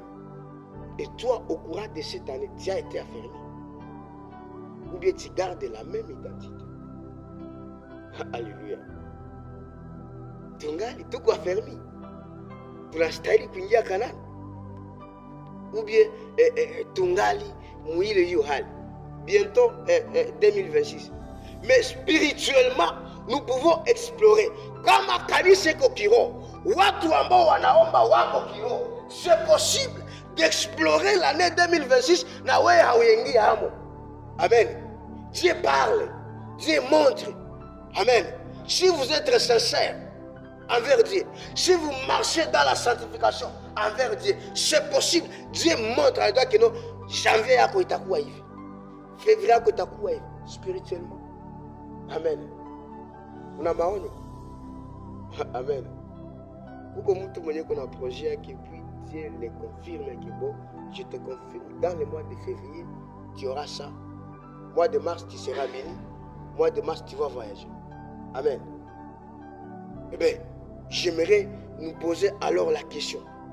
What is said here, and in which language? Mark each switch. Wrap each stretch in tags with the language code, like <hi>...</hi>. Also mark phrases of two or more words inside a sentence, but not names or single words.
<fr>Et toi, au courant de cette année, tu as été affermi, ou bien tu gardes la même identité? Alléluia.</fr> <sw>Tungali tuko affermi, tunastahili kuingia Kanani,</sw> <fr>ou bien</fr> <sw>tungali muile hiyo hali?</sw> <fr>Bientôt 2026. Mais spirituellement, nous pouvons explorer.</fr> <sw>Kama kanisa iko kiroho, watu ambao wanaomba wako kiroho,</sw> <fr>c'est possible d'explorer l'année 2026</fr> <sw>na wewe hauingia hamo.</sw> <fr>Amen. Dieu parle, Dieu montre. Amen. Si vous êtes sincère envers Dieu, si vous marchez dans la sanctification envers Dieu, c'est possible. Dieu montre à toi que non, janvier</fr> <sw>yako itakuwa hivi,</sw> <fr>février</fr> <sw>yako itakuwa hivi</sw> <fr>spirituellement.</fr> <sw>Amen. Una maonyo? Amen. Kuko mtu mwenye kuna projet yake,</sw> <fr>puis Dieu le confirme que bon, je te confirme, dans le mois de février, tu auras ça. Mois de mars, tu seras béni. Mois de mars, tu vas voyager. Amen. Eh bien, j'aimerais nous poser alors la question.</fr>